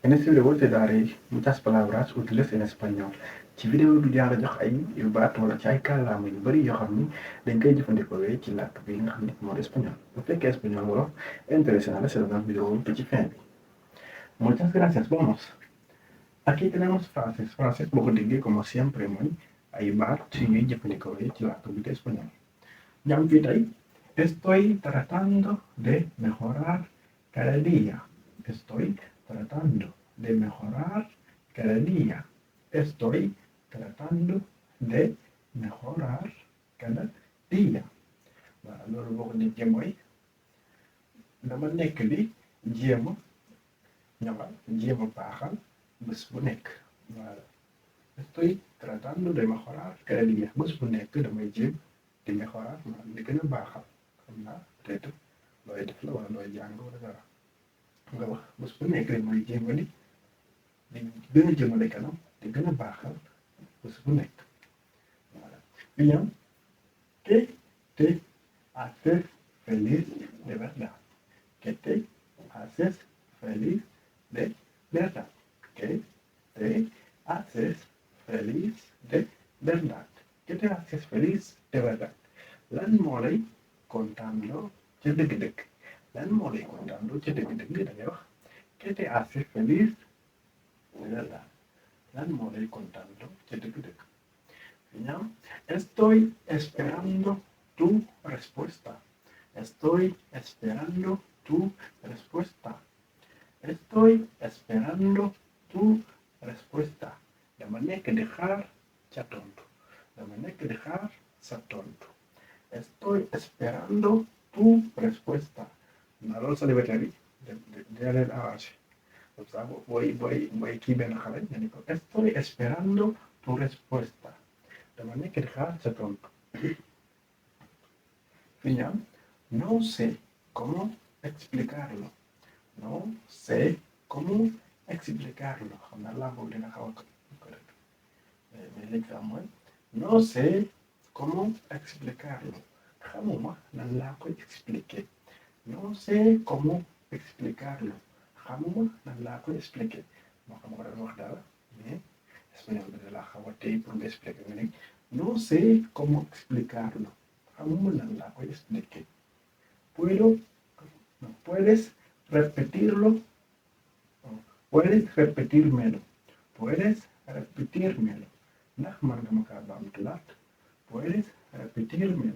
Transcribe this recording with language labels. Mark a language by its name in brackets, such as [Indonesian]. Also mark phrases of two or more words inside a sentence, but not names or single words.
[Spanish] En este video te daré muchas palabras útiles en español. [Wolof] Ci vidéo bi dinaa la jox ay baat wala ci ay kàllaama yu bari yoo xam ni dañ koy jëfandikoo ci làkk bi nga xam ni moo di español. Bu fekkee español wolof intéressé na la seetaan vidéo bi ci fin bi. [Spanish] Muchas gracias, vamos. Aquí tenemos frases. [Wolof] Frases boo ko déggee [Spanish] como siempre [Wolof] mooy ay baat yu ñuy jëfandikoo ci làkk bi di español. ñu am fii tey [Spanish] estoy tratando de mejorar cada día. Estoy tratando de mejorar cada día. Estoy tratando de mejorar cada día. [Wolof] Waaw loolu boo ko déggee mooy dama nekk di jéem a ñoŋal jéem a baaxal bés bu nekk. Voilà. [Spanish] Estoy tratando de mejorar cada día. [Wolof] Bés bu nekk damay jéem di mejorar maanaam di gën a baaxal. Xam naa peut-être looy def la wala looy jàng wala dara. Nga wax bés bu nekk rek mooy jéem a di gën a jëmale kanam di gën a baaxal bés bu nekk. Voilà. [Spanish] Bien, ¿qué te hace feliz de verdad? ¿Qué te haces feliz de verdad? ¿Qué te haces feliz de verdad? ¿Qué te haces feliz de verdad? [Wolof] Lan moo lay kontaanloo ca dëgg-dëgg. Lan moo lay kontaanloo ca dëgg-dëgg da ngay wax [Spanish] ¿qué te hace feliz de verdad? [Wolof] Lan moo lay kontaanloo ca dëgg-dëgg. [Spanish] Bien, estoy esperando tu respuesta. Estoy esperando tu respuesta. Estoy esperando tu respuesta. [Wolof] Dama nekk di xaar ca tontu. Dama nekk di xaar sa tontu. [Spanish] Estoy esperando tu respuesta. [Wolof] Naa loolu célibataire yi dina leen arrangé. [French] Comme ça [Wolof] booy kii benn xale nga ni ko [Spanish] estoy esperando tu respuesta. [Wolof] Dama nekk di xaar sa tontu. [Spanish] Final, no sé cómo explicarlo. No sé cómo explicarlo. [Wolof] Xam naa laa boobu dina xaw a correct. [Spanish] Mais [Wolof] léegi sax mooy [Spanish] no sé cómo explicarlo. [Wolof] Xamuma nan laa koy expliquer. [Spanish] No sé cómo explicarlo. [Wolof] Xamuma nan laa koy expliquer. Moo xam nga doon wax dara mais espagnol bi da laa xaw a tey pour nga expliquer nga ne [Spanish] no sé cómo explicarlo. [Wolof] Xamuma nan laa koy expliquer. [Spanish] Puedes repetirlo. Puedes repetírmelo. Puedes repetírmelo. [Wolof] Ndax man nga ma kaa baamtuwaat. [Spanish] Puedes repetírmelo.